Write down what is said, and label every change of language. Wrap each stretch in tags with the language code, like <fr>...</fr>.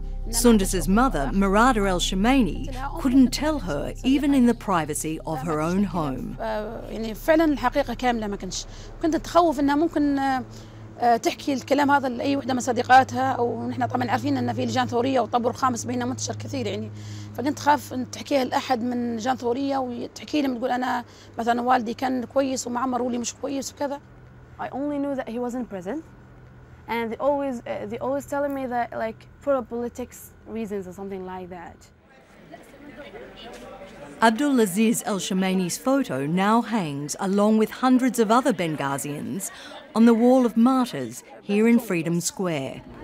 <en>Sundus's mother, Marada El-Shamaini, couldn't tell her even in the privacy of her own home.</en> <ar>يعني فعلا الحقيقة كاملة ما كنتش كنت تخوف انها ممكن تحكي الكلام هذا لاي وحده من صديقاتها او نحن طبعا عارفين ان في لجان ثوريه والطابور الخامس بيننا منتشر كثير يعني فكنت خاف ان تحكيها لاحد من لجان ثوريه وتحكي لهم تقول انا مثلا والدي كان كويس ومعمر ولي مش كويس وكذا.</ar> <en>I only knew that he was in prison, and they always telling me that like for politics reasons or something like that. Abdulaziz El-Shamaini's photo now hangs along with hundreds of other Benghazians on the Wall of Martyrs here in Freedom Square.</en>